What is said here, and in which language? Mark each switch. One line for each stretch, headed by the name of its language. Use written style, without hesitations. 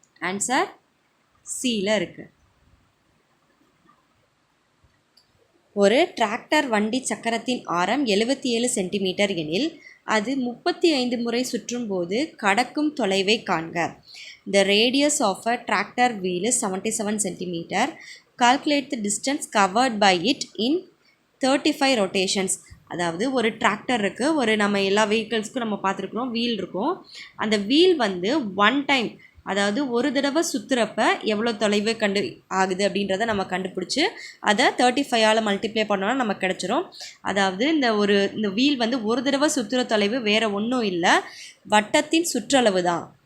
Tamil: Answer சியில் இருக்குது. ஒரு டிராக்டர் வண்டி சக்கரத்தின் ஆரம் 77 சென்டிமீட்டர் எனில் அது 35 முறை சுற்றும் போது கடக்கும் தொலைவை காண்க.
English: The radius of a tractor wheel is 77 centimeter. Calculate the distance covered by it in 35 rotations.
Tamil: அதாவது ஒரு டிராக்டர் இருக்குது, ஒரு நம்ம எல்லா வெஹிக்கிள்ஸ்க்கும் நம்ம பார்த்துருக்குறோம், வீல் இருக்கும். அந்த வீல் 1 டைம், அதாவது ஒரு தடவை சுற்றுறப்ப எவ்வளோ தொலைவு ஆகுது அப்படின்றத நம்ம கண்டுபிடிச்சி அதை 35ஆல் மல்டிப்ளை பண்ணோன்னா நமக்கு கிடச்சிரும். அதாவது இந்த வீல் ஒரு தடவை சுற்றுற தொலைவு வேறு ஒன்றும் இல்லை, வட்டத்தின் சுற்றளவு தான்.